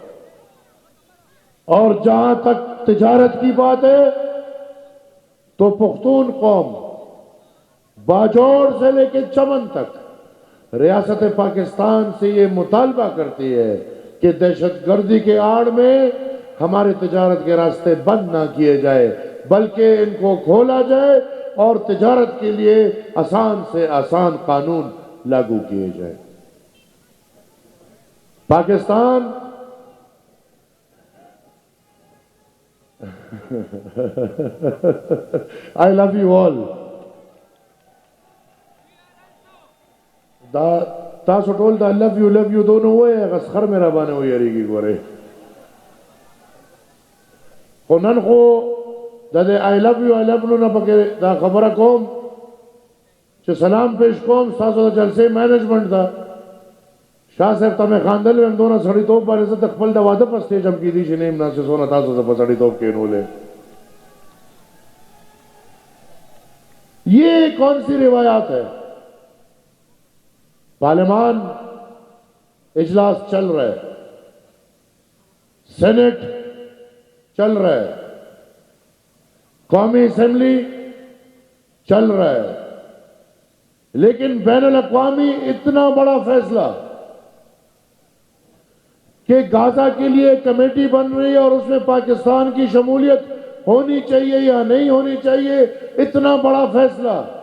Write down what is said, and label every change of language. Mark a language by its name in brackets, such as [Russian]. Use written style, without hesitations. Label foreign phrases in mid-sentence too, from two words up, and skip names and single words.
[Urdu] اور جہاں تک تجارت کی بات ہے تو پختون قوم باجوڑ سے لے کے چمن تک ریاست پاکستان سے یہ مطالبہ کرتی ہے کہ دہشت گردی کے آڑ میں ہمارے تجارت کے راستے بند نہ کیے جائے، بلکہ ان کو کھولا جائے اور تجارت کے لیے آسان سے آسان قانون لاگو کیے جائے۔ [English] پاکستان I love you all. [Pashto] تاسو ټول دا [English] love you [Pashto] دونو وایي، غسخر مې را باندې ویریږي ګورې. خو نن خو د [English] I love you [Pashto] نه پکې دا خبره کوم چې سلام پیش کوم تاسو د جلسې مینجمنٹ دا شاه صاحب ته مې خاندل ویم دونه سړیتوب باندې زه د خپل د واده په سټیج هم کېدی چې نه یم ناسې څونه تاسو ته په سړیتوب کېنولې. [Urdu] یہ کون سی روایات ہے؟ پارلیمان اجلاس چل رہا ہے، سینٹ چل رہا ہے، قومی اسمبلی چل رہا ہے، لیکن بین الاقوامی اتنا بڑا فیصلہ کہ غزہ کے لیے کمیٹی بن رہی ہے اور اس میں پاکستان کی شمولیت ہونی چاہیے یا نہیں ہونی چاہیے، اتنا بڑا فیصلہ